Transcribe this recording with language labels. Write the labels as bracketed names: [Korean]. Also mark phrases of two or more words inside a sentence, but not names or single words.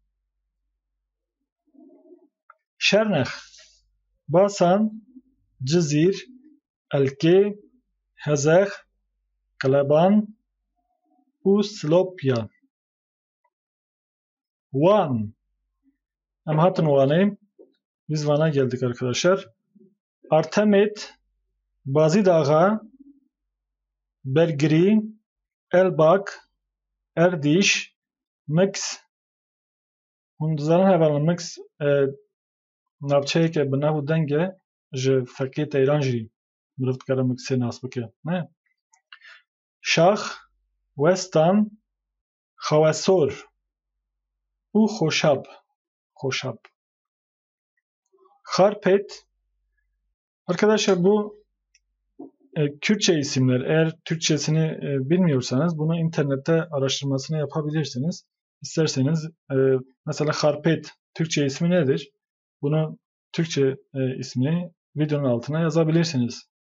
[Kurdish] şernex basan cizîr elkê hezex Kleban û Slopya Van em hatin Vanê [Turkish] biz Van'a geldik arkadaşlar. [Kurdish] Artemet Bazîdaxa Belgirî Elbak Erdiş Mix hûn dizanin hevalin Mix navçeyeke bi nav û denge ji Fekê Teyran jî mirov dikare Mixê nas bike ne Şax Westan Xewesor û Xoşab Xarpet [Turkish] arkadaşlar bu Kürtçe isimler. Eğer Türkçesini bilmiyorsanız bunu internette araştırmasını yapabilirsiniz. İsterseniz mesela Harpet Türkçe ismi nedir? Bunu Türkçe ismini videonun altına yazabilirsiniz.